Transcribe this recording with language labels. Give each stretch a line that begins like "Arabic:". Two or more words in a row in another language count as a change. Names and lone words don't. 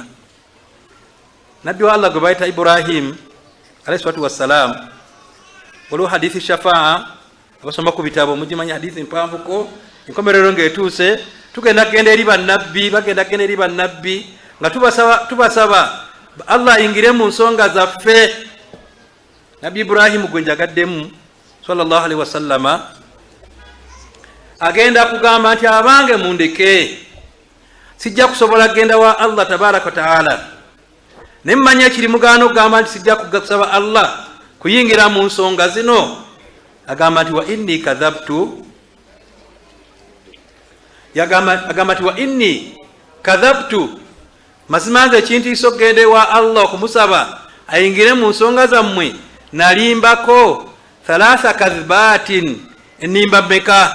Ganda: Nabbi wa Allah gwe bayita Ibrahim
Arabic: alayhi salatu wassalam,
Ganda: waliwo
Arabic: hadithi shafaa,
Ganda: abasoma ku bitabo mugimanya hadithi mpanvuko, enkomerero ng'etuuse, bagenda genda eri bannabbi nga tubasaba Allah ayingire mu nsonga zaffe. Nabbi Ibrahim gwe njagaddemu
Arabic: sallallahu alaihi wasallama
Ganda: agenda kugamba nti abange mundeke, sijja kusobola genda wa Allah
Arabic: tabaraka wa taala.
Ganda: Nemmanya ekiri mugaano okugamba nti sijja kusaba Allah kuyingira mu nsonga zino. Agamba nti
Arabic: wa inni kadhabtu,
Ganda: agamba nti
Arabic: wa inni kadhabtu,
Ganda: mazima nze kintiisa okugenda wa Allah okumusaba ayingire mu nsonga zammwe nalimbako 3 kadhibatin, ennimba mmeka?